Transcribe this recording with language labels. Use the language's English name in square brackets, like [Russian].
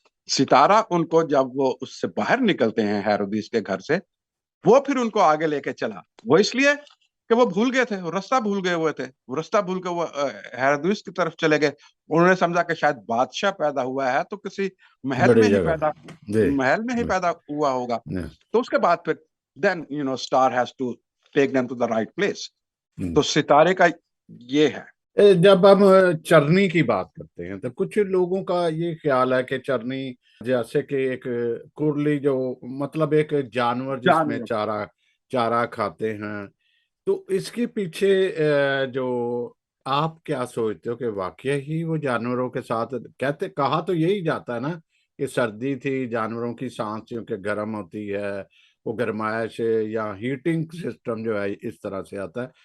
[Urdu] ستارہ ان کو جب وہ اس سے باہر نکلتے ہیں ہیرودیس کے گھر سے, وہ پھر ان کو آگے لے کے چلا. وہ اس لیے کہ وہ بھول گئے تھے, رستہ بھول گئے ہوئے تھے. وہ رستہ بھول کے وہ ہیرودیس کی طرف چلے گئے. انہوں نے سمجھا کہ شاید بادشاہ پیدا ہوا ہے تو کسی محل میں بڑی ہی جگہ. پیدا ہوا ہوگا. تو اس کے بعد پھر [English] then star has to take them to the right place. [Urdu] تو ستارے کا یہ ہے. جب ہم چرنی کی بات کرتے ہیں تو کچھ لوگوں کا یہ خیال ہے کہ چرنی جیسے کہ ایک کرلی, جو مطلب ایک جانور جس میں چارہ کھاتے ہیں, تو اس کے پیچھے جو آپ کیا سوچتے ہو کہ واقعہ ہی وہ جانوروں کے ساتھ کہا تو یہی جاتا ہے نا کہ سردی تھی, جانوروں کی سانس کیونکہ گرم ہوتی ہے, وہ گرمائش یا ہیٹنگ سسٹم جو ہے اس طرح سے آتا ہے.